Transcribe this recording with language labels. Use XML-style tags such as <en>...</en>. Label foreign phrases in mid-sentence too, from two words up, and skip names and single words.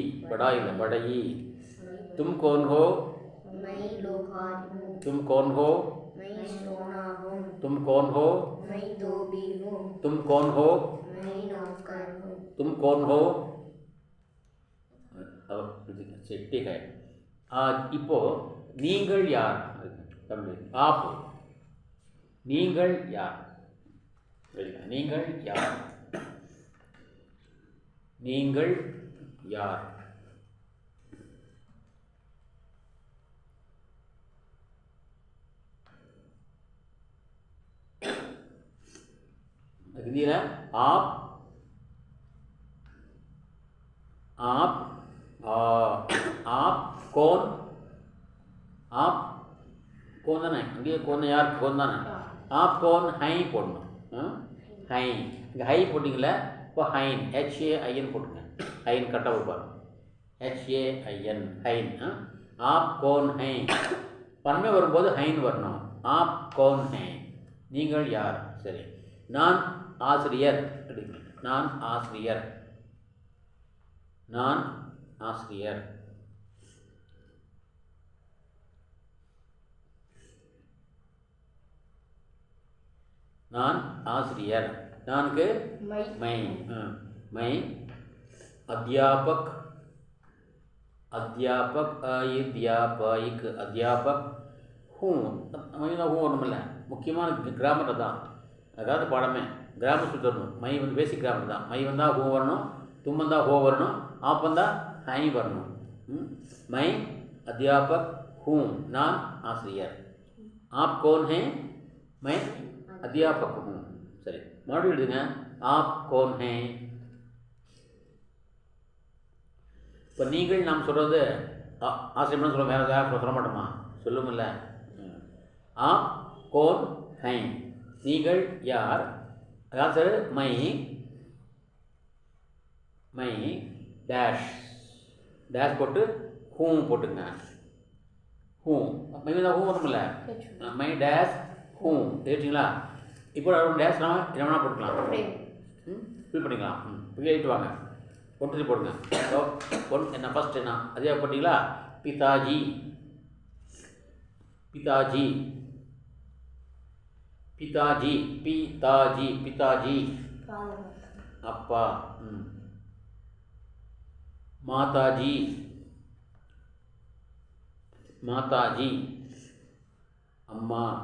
<hi>बड़ाई. तुम कौन हो? लोहार हूँ. तुम कौन हो? सोना हूँ. तुम कौन हो? धोबी हूँ. तुम कौन हो? नौकर हूँ. तुम कौन हो? சரி, ठीक है.</hi> <ta>இப்போ நீங்கள் யார்? தமிழ் ஆப். நீங்கள் யார்? நீங்கள் யார்? நீங்கள் யார்?</ta> <hi>हिंदी है आप कौन? आप कौन</hi> <ta>தானே? அங்கே कौन யார்? कौन தானே?</ta> <hi>आप कौन</hi> <ta>ஹை போடணும். ஹை இங்கே ஹை போட்டிங்கள. இப்போ ஹைன் HAIN போட்டுங்க. ஹைன் கட்டாக பாருங்க.</ta> <hi>HAIN ஹைன். आप कौन हैं</hi> <ta>பன்மை வரும்போது ஹைன் வரணும்.</ta> <hi>आप कौन हैं</hi> <ta>நீங்கள் யார்? சரி. நான் ஆசிரியர். நான் ஆசிரியர். நான் ஆசிரியர். நான் ஆசிரியர்.</ta> <hi>நான்கு मैं अध्यापक. अध्यापक हूँ.</hi> <ta>हूँ ஒன்றுமில்ல, முக்கியமான கிராமர் தான். அதாவது பாடமே கிராமர் சுற்றணும். மை வந்து பேசிக் கிராமர் தான். மை வந்தால் ஹூ வரணும், தும் வந்தால் ஹோ வரணும், ஆப் வந்தால் ஹை வரணும்.</ta> <hi>मैं अध्यापक हूँ.</hi> <ta>நான் ஆசிரியர்.</ta> <hi>आप कौन हैं? मैं अध्यापक हूँ.</hi> <ta>சரி, மறுபடியும் எழுதுங்க.</ta> <hi>आप कौन हैं.</hi> <ta>இப்போ நீங்கள் நாம் சொல்கிறது ஆசிரியர்னு சொல்ல, வேறு யாரும் சொல்ல மாட்டோமா? சொல்லுமில்ல.</ta> <hi>आप कौन हैं</hi> <ta>நீங்கள் யார்? அதாவது மை டேஷ் போட்டு ஹூ போட்டுங்க.</ta> <hi>हूँ मैं</hi> <ta>தான் ஹூ வரும்ல. மை டேஷ் ஹூ தெரிஞ்சிங்களா? இப்போ டேஷ் என்ன வேணால் போட்டுக்கலாம். ஃபில் பண்ணிக்கலாம். இப்போ எழுதிட்டு வாங்க. ஒன்று போடுங்க. என்ன ஃபஸ்ட் என்ன அதே போட்டிங்களா?</ta> <hi>பிதாஜி. पिताजी.</hi> <ta>अप्पा.</ta> <hi>माताजी. अम्मा.</hi>